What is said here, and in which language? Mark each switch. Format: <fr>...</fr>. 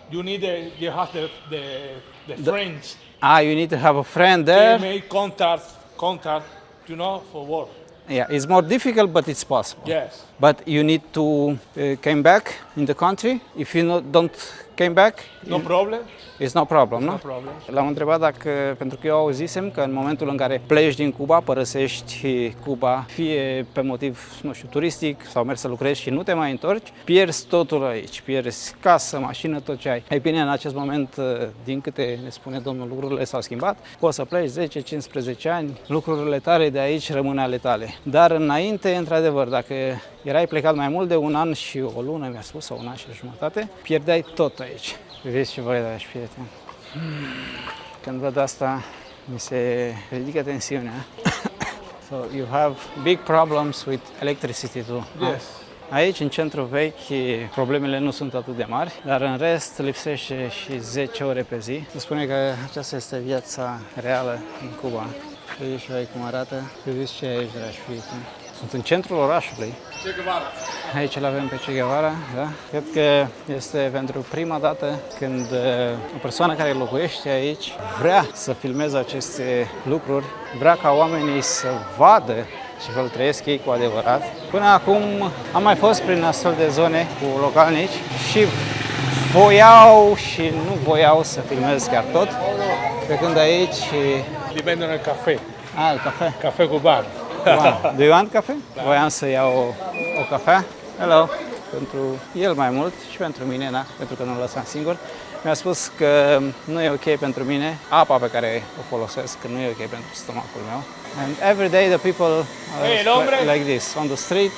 <en>You need you have the friends. you need to have a friend They there. make contact, for work. Yeah, it's more difficult, but it's possible. Yes. But you need to came back in the country. If you don't came back, No problem. it's no problem, no? No problem.</en> <ro>L-am întrebat pentru că eu auzisem că în momentul în care pleci din Cuba, părăsești Cuba, fie pe motiv, nu știu, turistic sau mergi să lucrezi și nu te mai întorci, pierzi totul aici, pierzi casă, mașină, tot ce ai. Ei bine, în acest moment, din câte ne spune domnul, lucrurile s-au schimbat, poți să pleci 10-15 ani, lucrurile tale de aici rămân ale tale. Dar înainte, într-adevăr, dacă erai plecat mai mult de un an și o lună, mi-a spus, sau un an și jumătate, pierdeai tot aici. Vezi ce voi da și prieteni. Când văd asta, mi se ridică tensiunea.</ro> <en>So you have big problems with electricity too. Yes.</en> <ro>Aici, în centru vechi, problemele nu sunt atât de mari, dar în rest lipsește și 10 ore pe zi. Se spune că aceasta este viața reală în Cuba. Vedeți și voi cum arată. Vedeți ce e aici, dragi prieteni. Sunt în centrul orașului. Aici îl avem pe Che Guevara, da? Cred că este pentru prima dată când o persoană care locuiește aici vrea să filmeze aceste lucruri, vrea ca oamenii să vadă și că îl trăiesc ei cu adevărat. Până acum am mai fost prin astfel de zone cu localnici și voiau și nu voiau să filmez chiar tot, pe când aici...</ro> <es>Depende del caffè. El café. Caffè cubano.</es> <en>Wow. Do you want cafe?</en> <ro>Voiam să iau o cafea.</ro> <en>Hello.</en> <ro>Pentru el mai mult și pentru mine, da, pentru că nu-l lăsam singur. Mi-a spus că nu e ok pentru mine, apa pe care o folosesc, că nu e ok pentru stomacul meu.</ro> <en>And every day the people like this, on the street.</en>